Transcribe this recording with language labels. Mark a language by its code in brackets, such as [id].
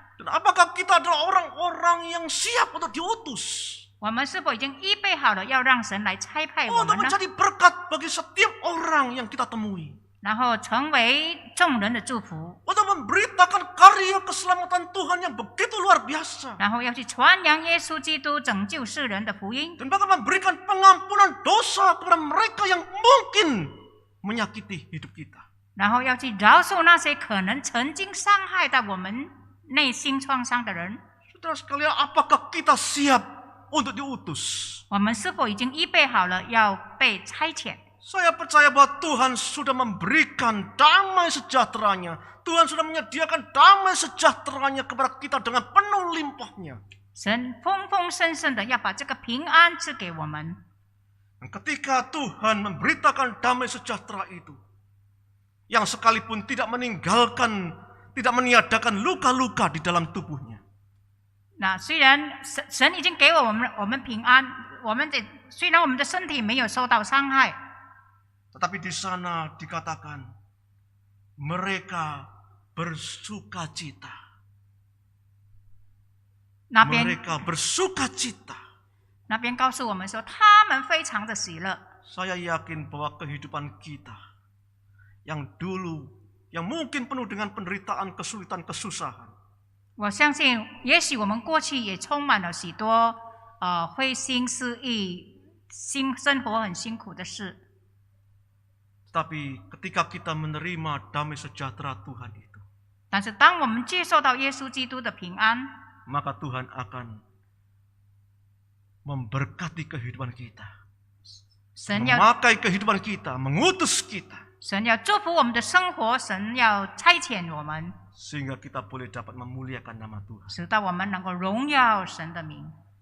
[id] Dan apakah kita adalah orang-orang yang siap untuk diutus? [zh] 我们是否已经预备好了要让神来差派我 [id] Untuk [zh] 们呢？ [id] menjadi berkat bagi setiap orang yang kita temui. [zh] 然后成为众人的祝福， [id] Untuk memberitakan karya keselamatan Tuhan yang begitu luar biasa. [zh] 然后要去传扬耶稣基督拯救世人的福音， [id] Dan bahkan memberikan pengampunan dosa kepada mereka yang mungkin menyakiti hidup kita. [zh] 然后要去饶恕那些可能曾经伤害到我们内心创伤的人。 [id] Saudara sekalian, apakah kita siap untuk diutus? [zh] 我们是否已经预备好了要被差遣？ [id] Saya percaya bahwa Tuhan sudah memberikan damai sejahteranya. Tuhan sudah menyediakan damai sejahteranya kepada kita dengan penuh limpahnya. [zh] 神丰丰盛盛的要把这个平安赐给我们。 [id] Dan ketika Tuhan memberitakan damai sejahtera itu, yang sekalipun tidak meninggalkan, tidak meniadakan luka-luka di dalam tubuhnya. [zh] 那虽然神已经给我们平安，虽然我们的身体没有受到伤害， [id] Tetapi di sana dikatakan mereka bersukacita. [zh] 那边 [id] Mereka bersukacita. [zh] 那边告诉我们说，他们非常的喜乐。 [id] Saya yakin bahwa kehidupan kita yang dulu, yang mungkin penuh dengan penderitaan, kesulitan, kesusahan, [zh] 我相信，也许我们过去也充满了许多灰心失意、生活很辛苦的事。 [id] tapi ketika kita menerima damai sejahtera Tuhan itu, [zh] 但是，当我们接受到耶稣基督的平安， [id] maka Tuhan akan memberkati kehidupan kita, [zh] 神要 [id] memakai kehidupan kita, mengutus kita. [zh] 神要祝福我们的生活，神要差遣我们， [id] sehingga kita boleh dapat memuliakan nama Tuhan. [zh] 使到我们能够荣耀神的名。